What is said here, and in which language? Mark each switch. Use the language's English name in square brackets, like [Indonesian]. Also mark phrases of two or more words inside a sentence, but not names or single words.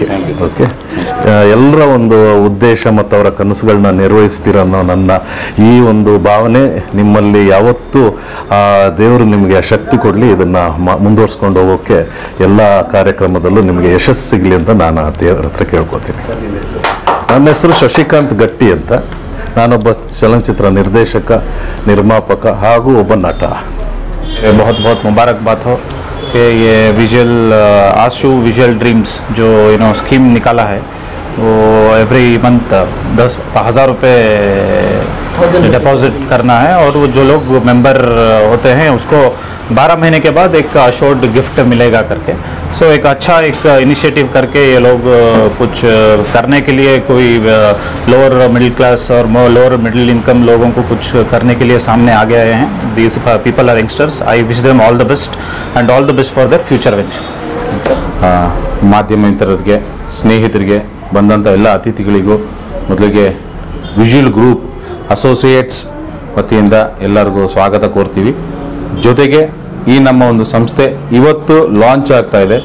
[Kannada] ಓಕೆ, ಎಲ್ಲರ ಒಂದು ಉದ್ದೇಶ ಮತ್ತು ಅವರ ಕನಸುಗಳನ್ನ ನಿರ್ವಹಿಸ್ತೀರ ಅನ್ನೋ ನನ್ನ ಈ ಒಂದು ಭಾವನೆ ನಿಮ್ಮಲ್ಲಿ ಯಾವತ್ತೂ ದೇವರು ನಿಮಗೆ ಆ ಶಕ್ತಿ ಕೊಡಲಿ. ಇದನ್ನು ಮುಂದುವರ್ಸ್ಕೊಂಡು ಹೋಗೋಕ್ಕೆ ಎಲ್ಲ ಕಾರ್ಯಕ್ರಮದಲ್ಲೂ ನಿಮಗೆ ಯಶಸ್ಸು ಸಿಗಲಿ ಅಂತ ನಾನು ದೇವರ ಹತ್ರ ಕೇಳ್ಕೊತೀನಿ. ನನ್ನ ಹೆಸರು ಶಶಿಕಾಂತ್ ಗಟ್ಟಿ ಅಂತ. ನಾನೊಬ್ಬ ಚಲನಚಿತ್ರ ನಿರ್ದೇಶಕ, ನಿರ್ಮಾಪಕ ಹಾಗೂ ಒಬ್ಬ ನಟ. [Hindi] बहुत बहुत मुबारकबाद हो कि ये आशु विजुअल ड्रीम्स जो स्कीम निकाला है, वो [English] every month [Hindi] 10,000 रुपये डिपॉजिट करना है और वो जो लोग मेंबर होते हैं उसको 12 महीने के बाद एक [English] assured gift [Hindi] मिलेगा करके. सो एक अच्छा एक इनिशिएटिव करके ये लोग कुछ करने के लिए, कोई [English] lower middle class [Hindi] और [English] lower middle income [Hindi] लोगों को कुछ करने के लिए सामने आ गए हैं. [English] these people are youngsters. I wish them all the best and all the best for their future venture. [Kannada] ಮಾಧ್ಯಮ ಮಿತ್ರರಿಗೆ, ಸ್ನೇಹಿತರಿಗೆ, ಬಂದಂಥ ಎಲ್ಲ ಅತಿಥಿಗಳಿಗೂ ಮೊದಲಿಗೆ ವಿಜುವಲ್ ಗ್ರೂಪ್ ಅಸೋಸಿಯೇಟ್ಸ್ ವತಿಯಿಂದ ಎಲ್ಲರಿಗೂ ಸ್ವಾಗತ ಕೋರ್ತೀವಿ. ಜೊತೆಗೆ ಈ ನಮ್ಮ ಒಂದು ಸಂಸ್ಥೆ ಇವತ್ತು ಲಾಂಚ್ ಆಗ್ತಾ ಇದೆ.